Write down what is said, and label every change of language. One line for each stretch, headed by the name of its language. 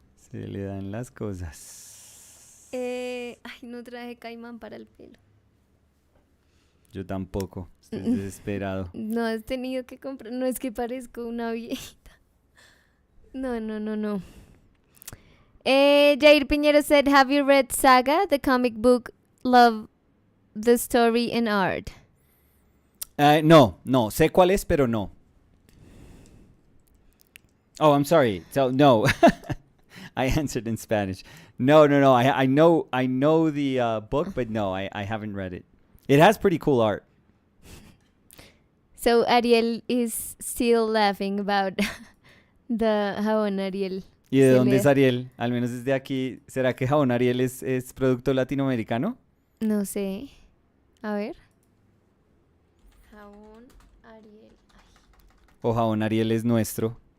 Spanish: Se le dan las cosas. Ay, no traje caimán para el pelo. Yo tampoco, estoy desesperado. No has tenido que comprar. No es que parezco una viejita. No.
English: Jair Piñero said, have you read Saga, the comic book? Love the story and art.
Spanish: No, sé cuál es, pero no.
English: Oh, I'm sorry. So, no. I answered in Spanish. No. I know the book, but no, I haven't read it. It has pretty cool art. So Ariel is still laughing about the jabón Ariel.
Spanish: ¿Y de dónde es Ariel? Al menos desde aquí. ¿Será que Jabón Ariel es producto latinoamericano? No sé. A ver. Jabón Ariel. ¿O Jabón Ariel es nuestro?